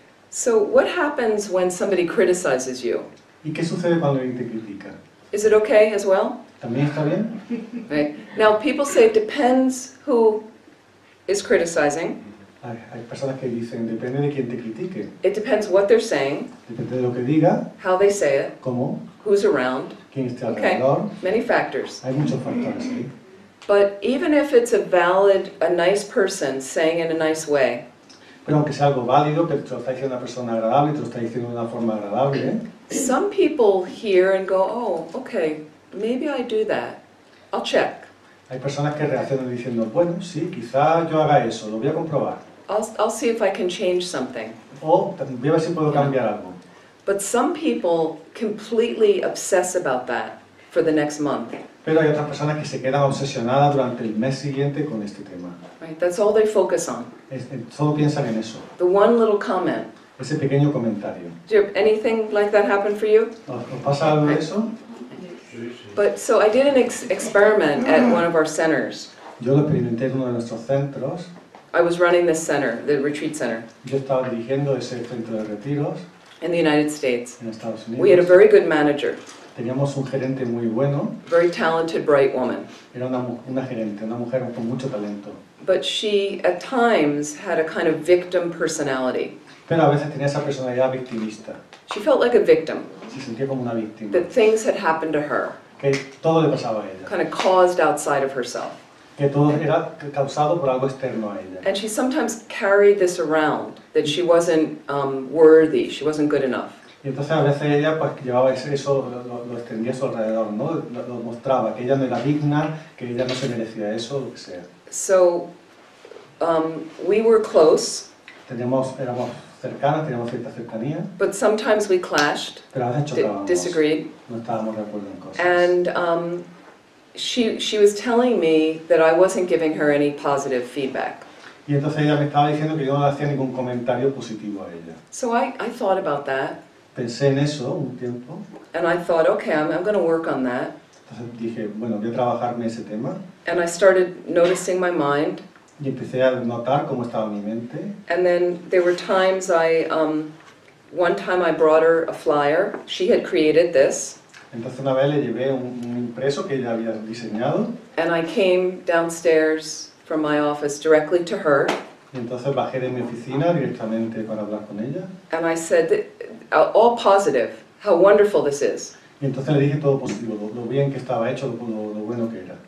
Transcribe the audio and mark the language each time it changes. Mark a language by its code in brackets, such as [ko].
[en] So what happens when somebody criticizes you? [es] ¿Y qué sucede cuando alguien te critica? [en] Is it okay as well? [es] ¿También está bien? [en] Right. Now people say it depends who is criticizing. [es] Hay personas que dicen, depende de quién te critique, [en] It depends what they're saying, [es] depende de lo que diga, [en] how they say it, [es] cómo, [en] who's around. [es] quién esté [en] Okay, [es] alrededor. [en] many factors. [es] Hay muchos factores ahí. [en] But even if it's a nice person saying in a nice way, [es] Pero aunque sea algo válido, que te lo está diciendo una persona agradable, te lo está diciendo de una forma agradable, [en] some people hear and go, oh, okay, maybe I do that. I'll check. [es] hay personas que reaccionan diciendo, bueno, sí, quizá yo haga eso, lo voy a comprobar. [en] I'll see if I can change something. [es] O voy a ver si puedo cambiar algo. [en] But some people completely obsess about that for the next month. [es] Pero hay otras personas que se quedan obsesionadas durante el mes siguiente con este tema. [en] Right? That's all they focus on. [es] Solo piensan en eso, [en] The one little comment. [es] ese pequeño comentario. [en] Did anything like that happen for you? [es] ¿Os pasa algo de eso? [en] But so I did an experiment at one of our centers. [es] Yo lo experimenté en uno de nuestros centros. [en] I was running this center, the retreat center, [es] Yo estaba dirigiendo ese centro de retiros [en] in the United States. [es] en Estados [en] We had a [es] Unidos. [en] very good manager, [es] Teníamos un gerente muy bueno. [en] very talented, bright woman. [es] Era una gerente, una mujer con mucho talento. [en] But she, at times, had a kind of victim personality. [es] Pero a veces tenía esa personalidad victimista. [en] She felt like a victim, [es] Se sentía como una víctima. [en] that things had happened to her, [es] Que todo le pasaba a ella. [en] kind of caused outside of herself. [es] Que todo era causado por algo externo a ella. [en] And she sometimes carried this around, that she wasn't worthy, she wasn't good enough. [es] Y entonces a veces ella pues llevaba eso, lo extendía a su alrededor, ¿no? Lo mostraba, que ella no era digna, que ella no se merecía eso, lo que sea. [en] So we were close, [es] Éramos cercanas, teníamos cierta cercanía, [en] but sometimes we clashed, [es] pero a veces chocábamos, [en] disagreed. [es] no estábamos de acuerdo en cosas. [en] And she was telling me that I wasn't giving her any positive feedback. [es] Y entonces ella me estaba diciendo que yo no le hacía ningún comentario positivo a ella. [en] So I thought about that, [es] Pensé en eso un tiempo, [en] and I thought, okay, I'm going to work on that. [es] entonces dije, bueno, voy a trabajarme ese tema. [en] And I started noticing my mind. [es] Y empecé a notar cómo estaba mi mente. [en] And then there were times one time I brought her a flyer. She had created this. [es] Entonces una vez le llevé un impreso que ella había diseñado. [en] And I came downstairs from my office directly to her. [es] Y entonces bajé de mi oficina directamente para hablar con ella. [en] And I said, all positive, how wonderful this is. [es] Y entonces le dije todo positivo, lo bien que estaba hecho, lo bueno que era.